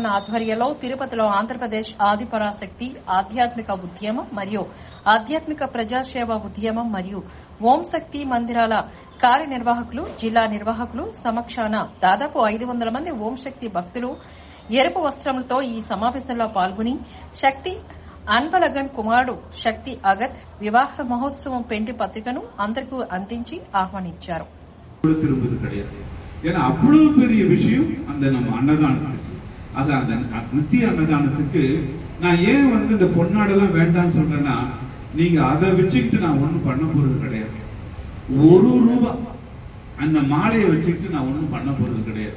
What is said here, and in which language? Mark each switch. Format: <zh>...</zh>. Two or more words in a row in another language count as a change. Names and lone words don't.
<te>ఆధ్వర్యంలో తిరుపతిలో ఆంధ్రప్రదేశ్ ఆదిపరాశక్తి ఆధ్యాత్మిక ఉద్యమం మరియు ఆధ్యాత్మిక ప్రజాసేవ ఉద్యమం మరియు ఓం శక్తి మందిరాల కార్యనిర్వాహకులు జిల్లా నిర్వాహకులు సమక్షాన దాదాపు 500 మంది ఓం శక్తి భక్తులు ఎరుపు వస్త్రములతో ఈ సమావేశంలో పాల్గొని శక్తి అన్బలగన్ కుమారుడు శక్తి అగత్ వివాహ మహోత్సవం పెండి పత్రికను అందరికీ అందించి ఆహ్వానించారు.</te> <ta>ஏன்னா அவ்வளவு பெரிய விஷயம் அந்த நம்ம அன்னதானத்துக்கு. ஆக அந்த நித்திய அன்னதானத்துக்கு நான் ஏன் இந்த பொன்னாடெல்லாம் வேண்டாம்னு சொல்றேன்னா, நீங்க அதை வச்சுக்கிட்டு நான் ஒன்றும் பண்ண போறது கிடையாது. ₹1 அந்த மாலையை வச்சுக்கிட்டு நான் ஒன்றும் பண்ண போறது கிடையாது.</ta>